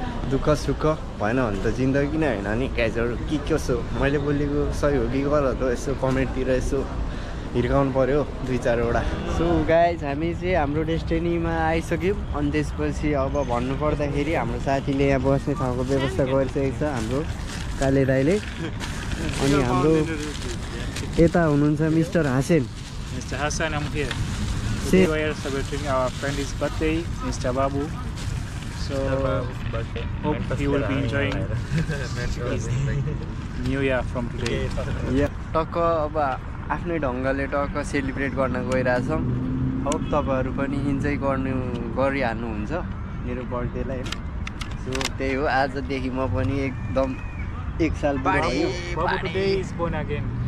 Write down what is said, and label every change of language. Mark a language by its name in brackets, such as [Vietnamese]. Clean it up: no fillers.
[Nepali] दुःख सुख भएन भने त जिन्दगी नै होइन नि गाइजहरू के कसो मैले बोलेको सही हो कि गलत हो यसो कमेन्टतिर यसो हिर्काउनु पऱ्यो 2-4वटा सो गाइज हामी चाहिँ हाम्रो डेस्टिनीमा आइसक्यौँ अनि त्यसपछि अब भन्नुपर्दाखेरि हाम्रो साथीले यहाँ बस्ने ठाउँको व्यवस्था गरिसकेको छ हाम्रो काले दाइले अनि हाम्रो यता हुनुहुन्छ mister हासेन [English] Mr. Hassan, I'm here. Say- Today we are celebrating our friend's birthday, Mr. Babu. So hope he will be enjoying his New Year from today. [Nepali] टक्क अब आफ्नै ढङ्गले टक्क सेलिब्रेट गर्न गइरहेछौँ होप तपाईँहरू पनि इन्जोय गरिहाल्नुहुन्छ मेरो बर्थडेलाई होइन सो त्यही हो आजदेखि म पनि एकदम 1 साल [English] Babu today is born again.